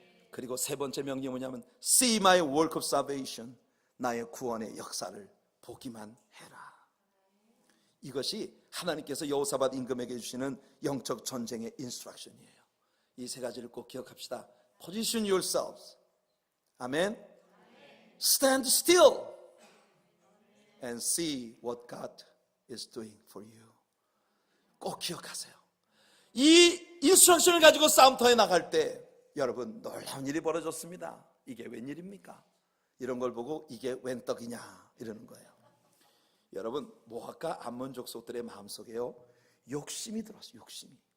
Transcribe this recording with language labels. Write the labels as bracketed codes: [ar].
[ko] 그리고 세 번째 명령이 뭐냐면 [en] see my work of salvation. [ko] 나의 구원의 역사를 보기만 해라. 이것이 하나님께서 여호사밧 임금에게 주시는 영적 전쟁의 인스트럭션이에요. 이 세 가지를 꼭 기억합시다. [en] Position yourselves. 아멘. Stand still and see what God is doing for you. [ko] 꼭 기억하세요. 이 인스트럭션을 가지고 싸움터에 나갈 때 여러분 놀라운 일이 벌어졌습니다. 이게 웬일입니까? 이런 걸 보고 이게 웬 떡이냐 이러는 거예요. 여러분 모압과 암몬 족속들의 마음속에요 욕심이 들었어요. 욕심이.